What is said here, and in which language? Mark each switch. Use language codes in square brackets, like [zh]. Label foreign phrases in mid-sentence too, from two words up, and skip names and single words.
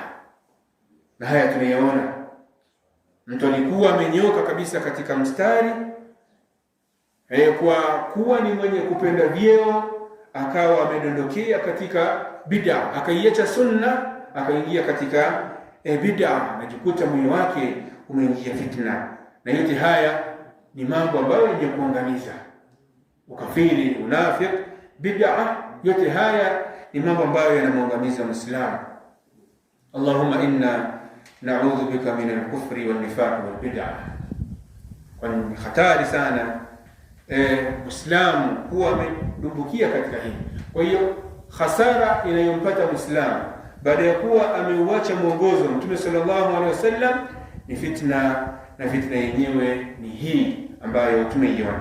[sw] Na haya tunayaona, mtu alikuwa amenyoka kabisa katika mstari, kwa kuwa ni mwenye kupenda vyeo, akawa amedondokea katika bid'ah, akaiacha sunna, akaingia katika bid'ah, anajikuta moyo wake umeingia fitna. Na yote haya ni mambo ambayo yenye kuangamiza. Ukafiri, unafiq, bid'ah, yote haya ni mambo ambayo yanamwangamiza Muislamu. [ar] اللهم إنا نعوذ بك من الكفر والنفاق والبدعة. [sw] Kwa ni hatari sana Muislamu kuwa amedumbukia katika hili. Kwa hiyo hasara inayompata Muislamu baada ya kuwa ameuacha mwongozo wa Mtume [ar] صلى الله عليه وسلم [sw] ni fitna, na fitna yenyewe ni hii ambayo tumeiona.